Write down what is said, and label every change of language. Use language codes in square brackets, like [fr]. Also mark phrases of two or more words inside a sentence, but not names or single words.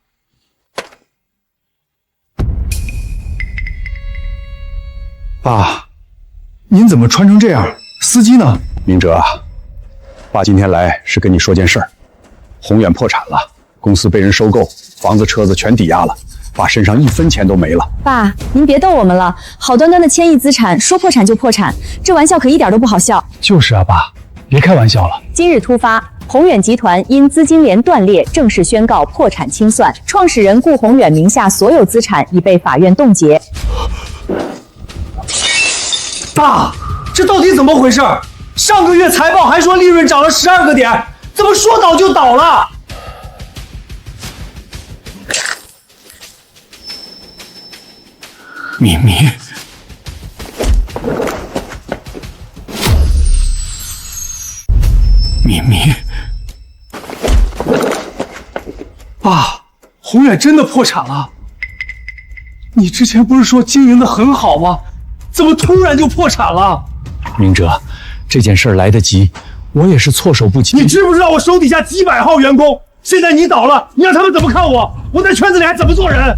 [zh] 爸，您怎麼穿成这樣？司機呢？明哲啊，爸今天来是跟你說件事兒。宏远破產了，公司被人收购，房子车子全抵押了，爸身上1分錢都沒了。爸，您別逗我們了，好端端的千億資產，說破產就破產，這玩笑可一點都不好笑。就是啊，爸，別開玩笑了。今日突發，宏遠集團因資金鏈斷裂，正式宣告破產清算，創始人顧宏遠名下所有資產已被法院凍結。爸，這到底怎麼回事？上個月財報還說利潤漲了12個點，怎麼說倒就倒了？咪咪，咪咪，爸，宏远真的破產了？你之前不是說經營得很好嗎？怎麼突然就破產了？明哲，這件事來得及，我也是措手不及。你知不知道我手底下幾百號員工？現在你倒了，你讓他們怎麼看我？我在圈子裡還怎麼做人？